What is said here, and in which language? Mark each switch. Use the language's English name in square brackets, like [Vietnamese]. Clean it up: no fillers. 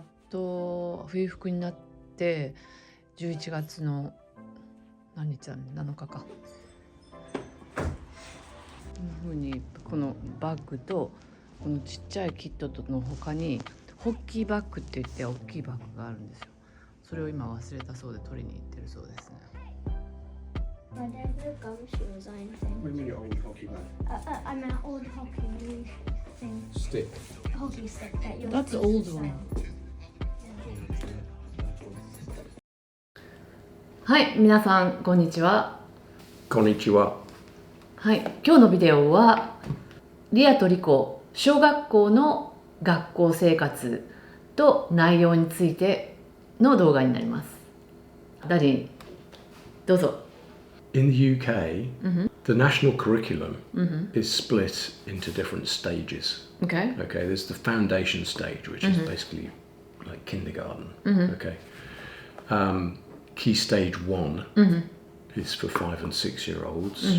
[Japanese] 冬服になって11月の何日だね、7日か。こんな風にこのバッグとこのちっちゃいキットの他にホッキーバッグって言って大きいバッグがあるんですよ。それを今忘れたそうで取りに行ってるそうですね。 [English] There's no gumshoes or anything. What do you mean your old hockey bag? I meant old hockey thing. Stick. Hockey stick that you're That's old one. [Japanese] はい、皆さんこんにちは。こんにちは。はい、今日のビデオはリアとリコ小学校の学校生活と内容についての動画になります。ダディ、どうぞ。 [English] In the UK, the national curriculum is split into different stages. Okay. Okay, there's the foundation stage, which is basically like kindergarten. Okay. Key stage 1 is for 5 and 6 year olds.